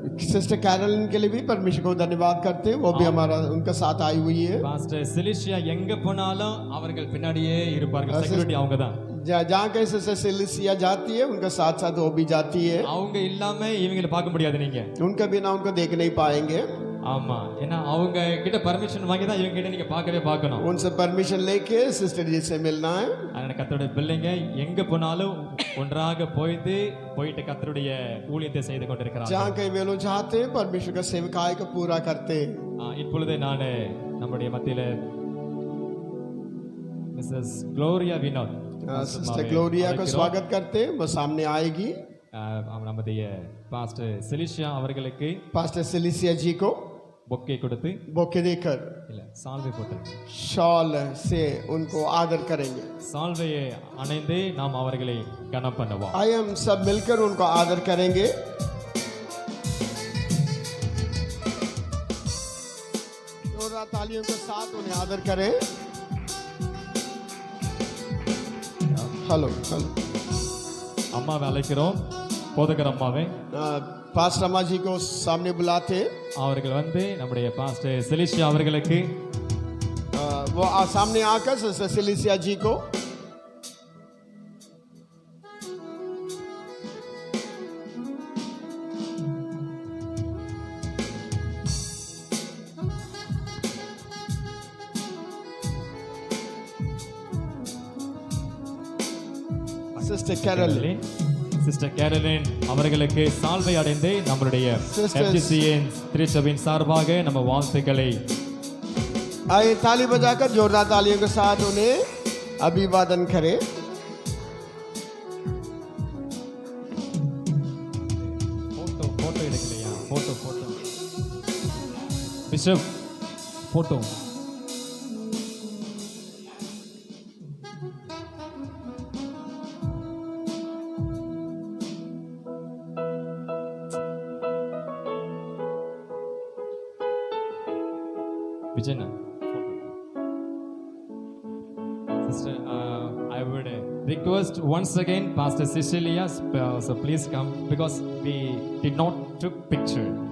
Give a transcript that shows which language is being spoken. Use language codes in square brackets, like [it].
[hi] Sister Caroline के लिए भी परमेश्वर को धन्यवाद करते हैं. वो भी हमारा उनका साथ आई हुई है. [ta] பாஸ்டர் சிலிஷியா எங்க போனாலும் அவர்கள் பின்னாடியே இருப்பார்கள். செக்யூரிட்டி அவங்க தான். [hi] जहाँ कहीं सिस्टर सिलिसिया जाती है उनका साथ साथ वो भी जाती है. [ta] அவங்க இல்லாம இவங்களை பார்க்க முடியாது. நீங்க [hi] उनका बिना उनको देख नहीं पाएंगे. [ta] ஆமா, ஏன்னா அவங்க கிட்ட பர்மிஷன் வாங்கி தான் இவங்க கிட்ட நீங்க பார்க்கணும். [hi] उनसे परमिशन लेके सिस्टर जी से मिलना है। [ta] அதனால கர்த்தருடைய பிள்ளைங்க எங்க போனாலும் ஒன்றாக போயிட்டு கர்த்தருடைய ஊழியத்தை செய்து கொண்டிருக்கிறாங்க. [hi] जहाँ कहीं वे लोग चाहते हैं परमेश्वर का सेवकाई को पूरा करते हैं। [ta] இப்பொழுது நான் நம்முடைய மத்தியில Mrs Gloria Vinod [hi] sister Gloria को स्वागत करते हैं, वो सामने आएगी। [ta] நம்முடைய பாஸ்டர் செலிஷியா அவர்களுக்கு [hi] पास्टर सिलिसिया जी को [ta] பொக்கே கொடுத்து [hi] बोके देकर [ta] இல்ல சால்வை போட்டு [hi] शॉल से उनको आदर करेंगे। [ta] சால்வையை அணைந்து நாம் அவர்களை கனம் பண்ணுவோம்। [hi] आइए हम सब मिलकर उनको आदर करेंगे। जोरदार तालियों के साथ उन्हें आदर करें। [en] hello hello [ta] அம்மாவை அழைக்கிறோம், போதகர் அம்மாவை [hi] पास्टर अम्मा जी को सामने बुलाते हैं। [ta] அவர்கள் வந்து நம்முடைய பாஸ்டர் செலிஷியா அவர்களுக்கு [hi] वो सामने आकर सिस्टर सिलिसिया जी को सिस्टर कैरोलिन [ta] சிஸ்டர் கேரலின் அவர்களுக்கு சால்வை அடைந்து நம்மளுடைய [en] Sisters. [ta] FGCN திருச்சபையின் சார்பாக நம்ம வாழ்த்துக்களை [hi] आइए ताली बजाकर जोरदार तालियों के साथ उन्हें अभिवादन करें। [ta] Photo எடுக்கலையா? Photo bishop photo Vijayna. [en] Sister, I would request once again Pastor Cecilia, so please come because we did not took picture.